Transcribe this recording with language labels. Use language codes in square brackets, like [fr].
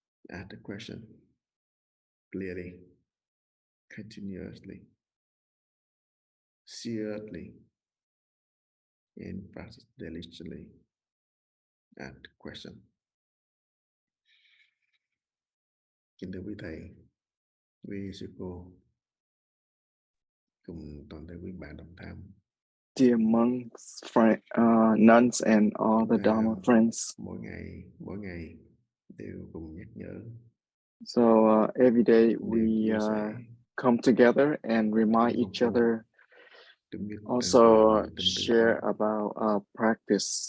[en] Ask the question clearly, continuously, seriously, and practice diligently. Ask the question. [vi] Kính thưa quý thầy, quý sư cô, cùng toàn thể quý bạn đồng tham. [en] Dear monks, nuns, and all the Dharma friends. [vi] Mỗi ngày đều cùng nhắc nhở. [en] So every day we come together and remind each other also share about our practice